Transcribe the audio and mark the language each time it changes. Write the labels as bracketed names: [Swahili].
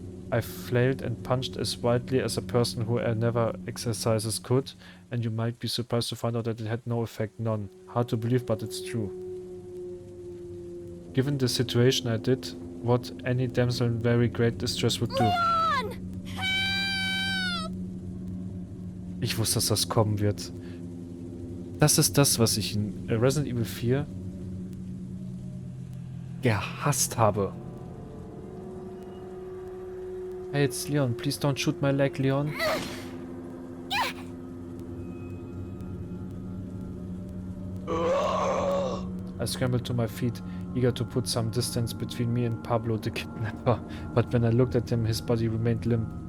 [English] I flailed and punched as wildly as a person who never exercises could, and you might be surprised to find out that it had no effect, none. Hard to believe, but it's true. Given the situation, I did what any damsel in very great distress would do. [German] Ich wusste, dass das kommen wird. Das ist das, was ich in Resident Evil 4 gehasst habe. [English] Hey, it's Leon. Please don't shoot my leg, Leon. I scrambled to my feet, eager to put some distance between me and Pablo the kidnapper, but when I looked at him, his body remained limp.